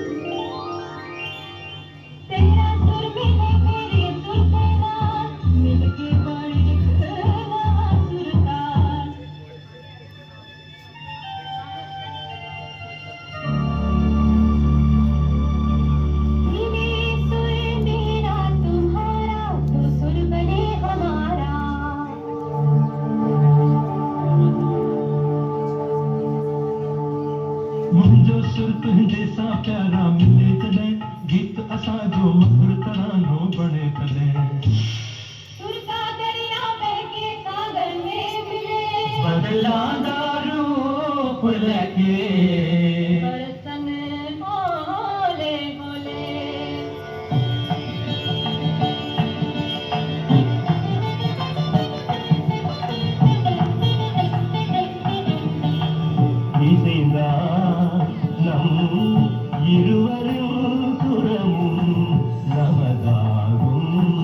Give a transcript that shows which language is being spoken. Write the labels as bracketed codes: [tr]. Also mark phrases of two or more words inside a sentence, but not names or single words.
[hi] तेरा सुर मिले मेरे सुर से रात मिलके बड़ी नवा सुरताल मिले सुर मेरा तुम्हारा तो सुर बने हमारा [sd] मुंहिंजो सुर तुंहिंजे सां प्यारा मिले तॾहिं गीत असां जो मधुर तरानो बणे तॾहिं [hi] सुर का दरिया बहके सागर में मिले [pa] बदलांदा रूप लेके बरसन होले होले [ta] இசைந்தா நம் இருவரும் புறமும் நமதாகும்